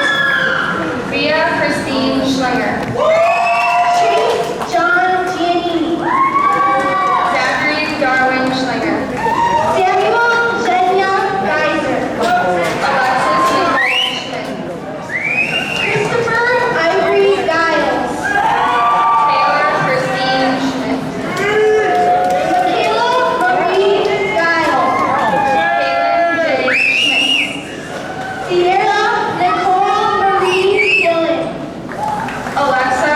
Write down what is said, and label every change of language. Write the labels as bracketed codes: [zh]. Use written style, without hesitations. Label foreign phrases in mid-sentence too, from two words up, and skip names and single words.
[en] Rhea Christine Schlinger. Chase John Giannini. Zachary Darwin Schlinger. Samuel Zhenya Geiser. Alexis Nicole Schmidt. Christopher Ivory Giles. Taylor Christine Schmidt. Michaela Marie Giles. Caitlin J. Schmidt. Sierra Nicole Marie Dillon. Alexis